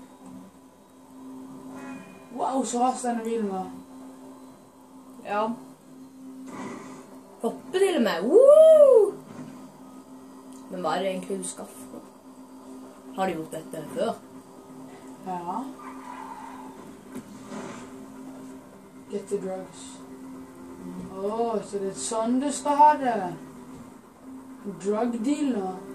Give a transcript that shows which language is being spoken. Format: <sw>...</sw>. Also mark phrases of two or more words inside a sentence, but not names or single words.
<no>Wow, så raskt denne bilen var. Ja. Hoppe til og med. Woo! Men hva er det egentlig du skal få? Har du gjort dette før? Ja.</no> <en>Get the drugs.</en> <no>Åh, så det er sånn du skal ha det.</no> <en>Drug dealer.</en>